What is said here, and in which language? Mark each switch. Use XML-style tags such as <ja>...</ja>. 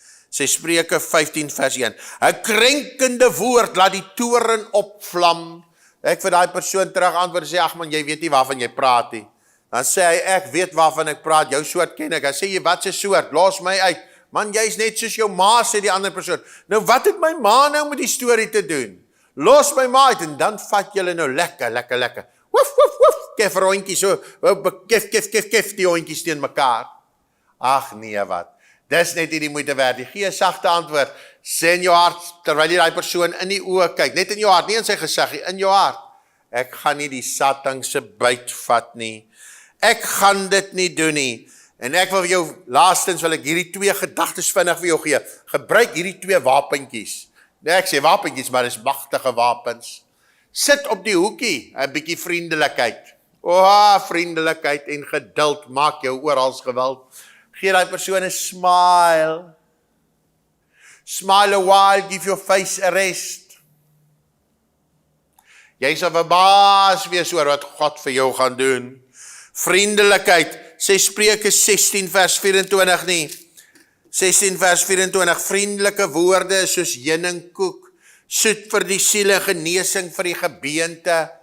<af>Sy Spreuke 15 vers 1. 'n krenkende woord laat die toren opvlam. Ek vir daai persoon terug antwoord sê, ag man, jy weet nie waarvan jy praat nie. Dan sê hy, ek weet waarvan ek praat, jou soort ken ek. Dan sê jy, wat se soort? Los my uit. Man, jy's net soos jou ma, sê die ander persoon. Nou wat het my ma nou met die storie te doen? Los my ma uit en dan vat julle nou lekker. Woef, woef, woef. Kef rondjies so, kef die hondjies teen mekaar. Ag nee, wat? Dis net nie die moeite werd. Gee 'n sagte antwoord. Sê in jou hart, terwyl jy daai persoon in die oë kyk, net in jou hart, nie in sy gesig nie, in jou hart. Ek gaan nie die Satan se byt vat nie. Ek gaan dit nie doen nie. En ek wil vir jou, laastens wil ek hierdie 2 gedagtes vinnig vir jou gee. Gebruik hierdie 2 wapentjies. Nee, ek sê wapentjies, maar dis magtige wapens. Sit op die hoekie, 'n bietjie vriendelikheid. Vriendelikheid en geduld maak jou oral gewild. Gee daai persoon 'n smile.</af> <en>Smile a while, give your face a rest.</en> <af>Jy sal verbaas wees oor wat God vir jou gaan doen. Vriendelikheid, sê Spreuke 16 vers 24 nie. 16 vers 24, vriendelike woorde is soos heuningkoek, soet vir die siel en genesing vir die gebeente.</af>